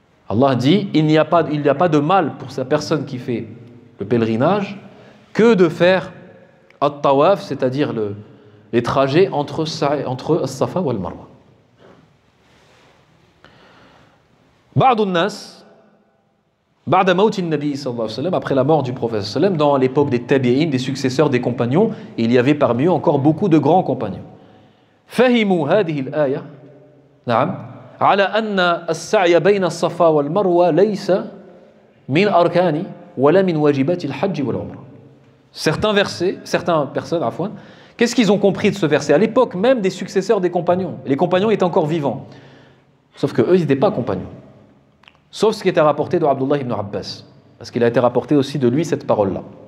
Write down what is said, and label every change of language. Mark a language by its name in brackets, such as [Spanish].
[French] Allah dit, il n'y a pas de mal pour sa personne qui fait le pèlerinage que de faire at-tawaf, c'est-à-dire les trajets entre as-Safa et al-Marwa. [Arabic] بعض الناس بعد موت النبي صلى الله عليه وسلم, [French] après la mort du prophète صلى الله عليه وسلم, dans l'époque des tabi'in, des successeurs des compagnons, il y avait parmi eux encore beaucoup de grands compagnons. [Arabic] فهموا هذه الآية نعم على أن السعي بين الصفا والمروة ليس من أركان ولا من واجبات الحج والعمرة. [French] Certaines personnes, qu'est-ce qu'ils ont compris de ce verset à l'époque même des successeurs des compagnons? Les compagnons étaient encore vivants, sauf que eux ils n'étaient pas compagnons. Sauf ce qui était rapporté de Abdullah ibn Abbas, parce qu'il a été rapporté aussi de lui cette parole-là.